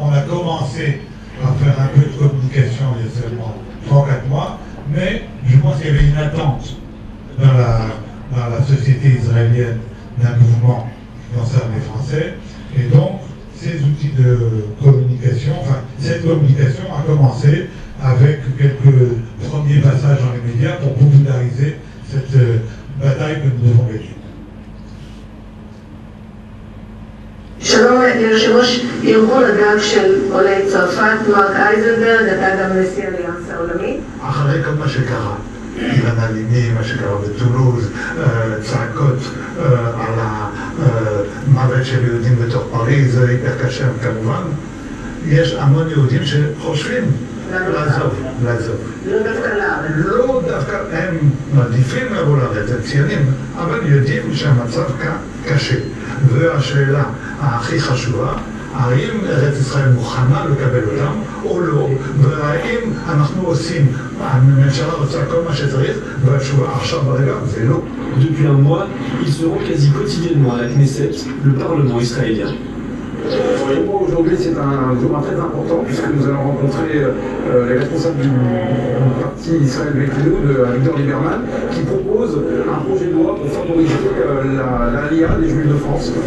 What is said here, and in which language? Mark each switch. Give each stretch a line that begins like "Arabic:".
French: On a commencé à faire un peu de communication il y a seulement 3 ou 4 mois, mais je pense qu'il y avait une attente dans la société israélienne d'un mouvement qui concerne les Français. Et donc, ces outils de communication, enfin, cette communication a commencé avec quelques premiers passages dans les médias pour populariser cette bataille que nous devons gagner.
Hebrew: שלום ליושב ראש ארגון הגג של עולי צרפת, מרק אייזנברג, אתה גם נשיא אליאנס העולמי. אחרי כל מה שקרה, אילן אלימי, מה שקרה בטולוז, צעקות על המוות של יהודים בתוך פריז, זה היפר קשה כמובן, יש המון יהודים שחושבים לעזוב. לא דווקא לארץ. לא דווקא, הם מעדיפים לבוא לארץ, הם ציונים, אבל יודעים שהמצב קשה. והשאלה הכי חשובה, האם ארץ ישראל מוכנה לקבל אותם או לא, והאם אנחנו עושים, הממשלה רוצה כל מה שצריך, והתשובה עכשיו ברגע זה לא.
French: Depuis un mois, il se rend quasi quotidiennement à la Knesset, le Parlement israélien. Pour moi aujourd'hui c'est un jour très important puisque nous allons rencontrer les responsables du parti Israël Beitenu de Victor Lieberman qui propose un projet de loi pour favoriser l'ALIA des Juifs de France.